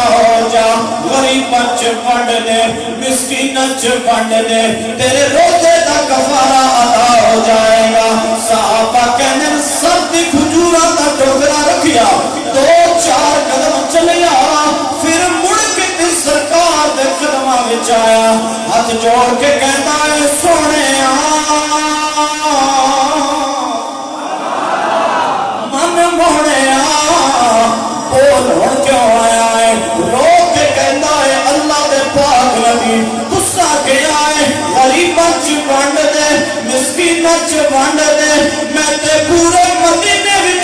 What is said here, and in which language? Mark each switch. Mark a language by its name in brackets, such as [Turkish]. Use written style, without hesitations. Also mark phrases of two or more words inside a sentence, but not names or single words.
[Punjabi] ہو جا غریباں چ ونڈ دے مسکیناں چ ونڈ دے تیرے روزے دا کفارہ ادا ہو جائے گا صحابہ کہنے سب دی کھجورا دا ٹوکرا رکھیا دو چار قدم چلیا پھر مڑ کے تے سرکار دے قدماں وچ آیا ہاتھ جوڑ کے کہندا ہے سونےا من موڑیا بول ہن کیوں آیا ہے رو کے کہندا ہے اللہ دے پاک نبی غصہ کیا ہے غریباں چ ونڈ دے مسکیناں چ ونڈ دے میں تے پورے مدینے